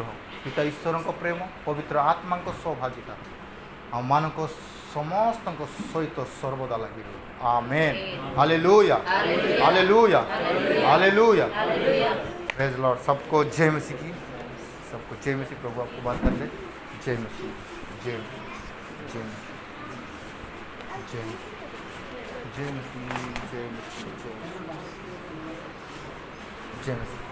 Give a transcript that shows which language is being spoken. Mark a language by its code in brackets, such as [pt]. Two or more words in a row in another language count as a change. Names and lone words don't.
[or] ପିତା ଈଶ୍ୱରଙ୍କ ପ୍ରେମ, ପବିତ୍ର ଆତ୍ମାଙ୍କ ସୌଭାଗ୍ୟତା ଆମମାନଙ୍କ ସମସ୍ତଙ୍କ ସହିତ ସର୍ବଦା ଲାଗି ରହୁ। [hi] आमीन। हालेलुया, हालेलुया, हालेलुया। [en] praise Lord. [hi] सबको जय मसीह की, सबको जय मसीह। प्रभु आपको बात कर ले। जय मसीह, जय मसीह, जय मसीह, जय मसीह, जय मसीह, जय मसीह, जय मसीह।